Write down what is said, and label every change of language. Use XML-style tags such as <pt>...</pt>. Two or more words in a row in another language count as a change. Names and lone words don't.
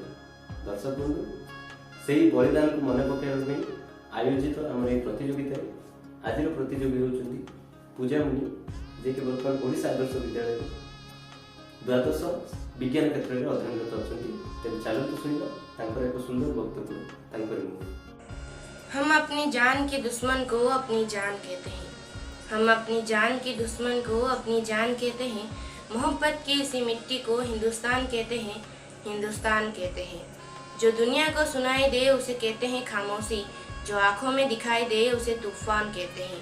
<or>ଦର୍ଶକ ବନ୍ଧୁ, ସେହି ବଳିଦାନକୁ ମନେ ପକାଇବା ପାଇଁ ଆୟୋଜିତ ଆମର ଏହି ପ୍ରତିଯୋଗିତାରେ ଆଜିର ପ୍ରତିଯୋଗୀ ହେଉଛନ୍ତି ପୂଜାମୁନି, ଯିଏକି ବର୍ତ୍ତମାନ ଓଡ଼ିଶା ଆଦର୍ଶ ବିଦ୍ୟାଳୟରେ ଦ୍ୱାଦଶ ବିଜ୍ଞାନ କ୍ଷେତ୍ରରେ ଅଧ୍ୟୟନରତ ଅଛନ୍ତି। ତେବେ ଚାଲନ୍ତୁ ଶୁଣିବା ତାଙ୍କର ଏକ ସୁନ୍ଦର ବକ୍ତବ୍ୟ ତାଙ୍କର ମୁହଁରୁ।</or> <hi>हम अपनी जान के दुश्मन को अपनी जान कहते हैं, हम अपनी जान के दुश्मन को अपनी जान कहते हैं। मोहब्बत की इसी मिट्टी को हिंदुस्तान कहते हैं, हिंदुस्तान कहते हैं। जो दुनिया को सुनाई दे उसे कहते हैं खामोशी, जो आंखों में दिखाई दे उसे तूफान कहते हैं।</hi>